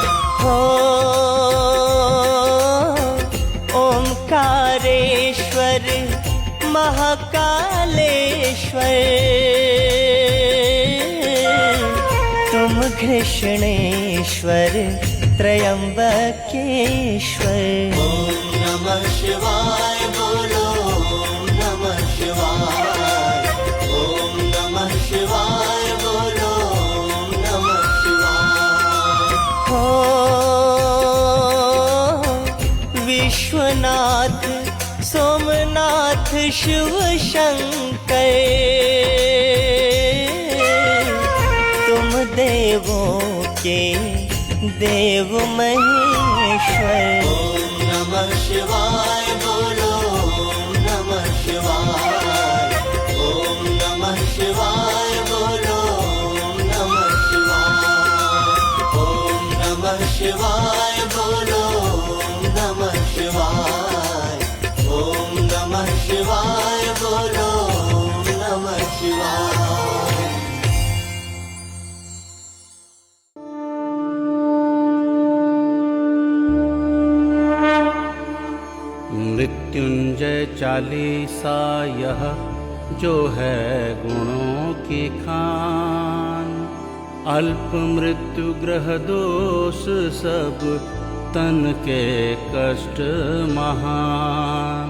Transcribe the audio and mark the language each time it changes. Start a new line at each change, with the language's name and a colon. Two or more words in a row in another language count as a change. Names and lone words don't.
Hindi: हो ओंकारेश्वर महाकालेश्वर, तुम कृष्णेश्वर त्रयंबकेश्वर।
Sanskrit: ओम नमः शिवाय
Hindi: बोलो
Sanskrit: ओम नमः शिवाय। ओम नमः शिवाय
Hindi: बोलो
Sanskrit: ओम नमः शिवाय।
Hindi: हो विश्वनाथ सोमनाथ शिव शंकर, तुम देवों के देव महेश्वर।
Sanskrit: ओम नमः शिवाय
Hindi: बोलो
Sanskrit: ओम नमः शिवाय। ओम नमः शिवाय
Hindi: बोलो
Sanskrit: ओम नमः शिवाय। ओम नमः शिवाय
Hindi: बोलो
Sanskrit: ओम नमः शिवाय। ओम नमः शिवाय
Hindi: बोलो
Sanskrit: ओम नमः शिवाय।
Hindi: मृत्युंजय चालीसा यह जो है गुणों की खान, अल्प मृत्यु ग्रह दोष सब तन के कष्ट महान।